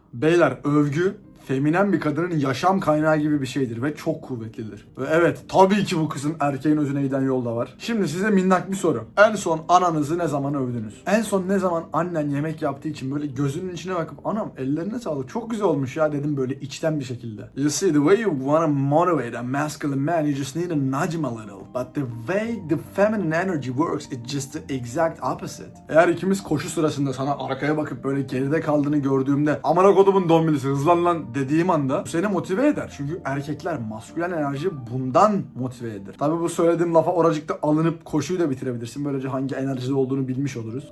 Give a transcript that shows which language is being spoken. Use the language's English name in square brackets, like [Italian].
[Turkish] Beyler, övgü feminen bir kadının yaşam kaynağı gibi bir şeydir ve çok kuvvetlidir. Ve evet, tabii ki bu kısım erkeğin özüne giden yolda var. Şimdi size minnak bir soru. En son ananızı ne zaman övdünüz? En son ne zaman annen yemek yaptığı için böyle gözünün içine bakıp anam ellerine sağlık çok güzel olmuş ya dedim böyle içten bir şekilde. [English] You see, the way you want to motivate a masculine man, you just need to nudge him a little. But the way the feminine energy works, it's just the exact opposite. [Turkish] Eğer ikimiz koşu sırasında sana arkaya bakıp böyle geride kaldığını gördüğümde amına kodumun dombilisi hızlan lan dediğim anda bu seni motive eder. Çünkü erkekler maskülen enerji bundan motive eder. Tabii bu söylediğim lafa oracıkta alınıp koşuyu da bitirebilirsin. Böylece hangi enerjide olduğunu bilmiş oluruz.